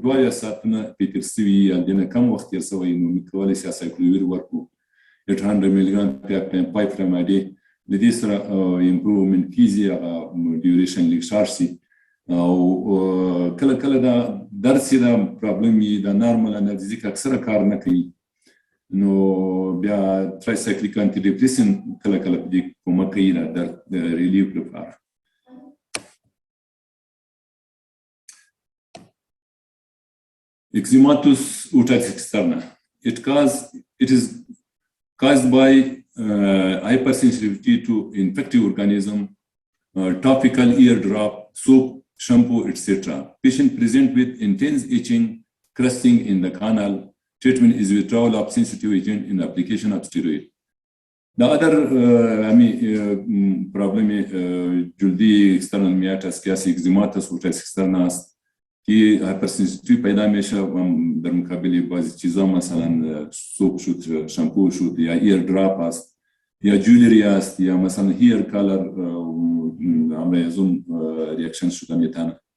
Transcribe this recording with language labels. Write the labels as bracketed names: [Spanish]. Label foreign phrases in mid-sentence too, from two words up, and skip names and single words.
[Pashto] 2 ساعتونه پې تېر سوي یا د نه کم وخت تېر سوی نو موږ کولی سي اسایکلوویر ورکړو 800 ملي ګرام په 5 فرم ا ډې د دې سره امپروومنټ کیږي هغه ډیوریشن لیک شارټ سي او کله کله دا درسي دا پرابلم وي دا [English] normal analgesic [Pashto] اکثره کار نه کوي نو بیا [English] tricyclic antidepressant [Pashto] کله کله په دې کومک کوي دا درد ریلیف لپاره. [English] Eczematous otitis externa. It is caused by hypersensitivity to infective organism, topical ear drop, soap, shampoo, etc. Patient present with intense itching, crusting in the canal. Treatment is withdrawal of sensitive agent in application of steroid. The other problem [Persian] جلدی [English] external meatus [Persian] کیاسی [English] eczematous otitis externa [Persian] است که هایپرسنسیتیویتی پیدا میشه در مقابل بعضی چیزا مثلا سوپ شد شامپو شد یا [English] ear drop [Persian] است یا جولری است یا مثلا [English] hair color [Persian] امرایزون ریاکشن شده میتونه